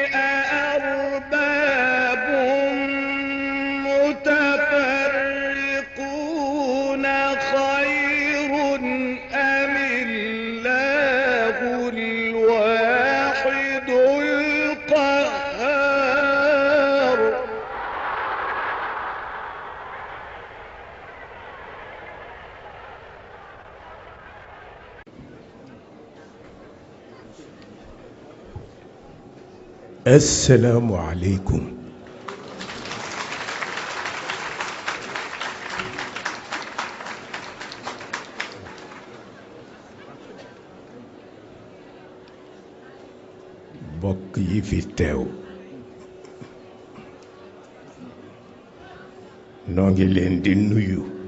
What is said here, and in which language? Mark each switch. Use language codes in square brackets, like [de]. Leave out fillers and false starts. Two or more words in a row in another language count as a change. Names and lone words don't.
[ar] أأرباب متفرقون خير أم الله الواحد القهار السلام عليكم. [wo] bokk yi fi teew noo ngi leen di nuyu